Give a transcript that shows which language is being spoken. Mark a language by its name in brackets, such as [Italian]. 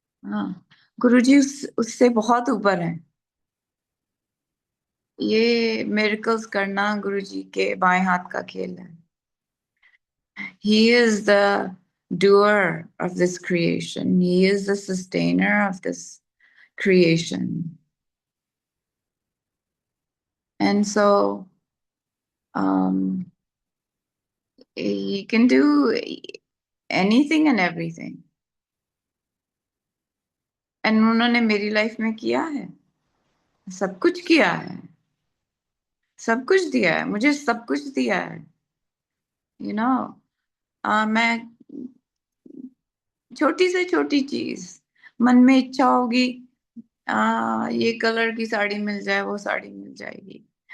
[Hindi] हाँ, गुरुजी उससे बहुत ऊपर है। ये मिरेकल्स करना गुरुजी के बाएं हाथ का खेल है। [English] He is the doer of this creation. He is the sustainer of this creation. And so he can do anything and everything. And [Hindi] उन्होंने मेरी लाइफ में किया है, सब कुछ किया है, सब कुछ दिया है, मुझे सब कुछ दिया है. [English] You know, [Hindi] मैं छोटी से छोटी चीज मन में इच्छा होगी, ये कलर की साड़ी मिल जाए, वो साड़ी मिल जाएगी.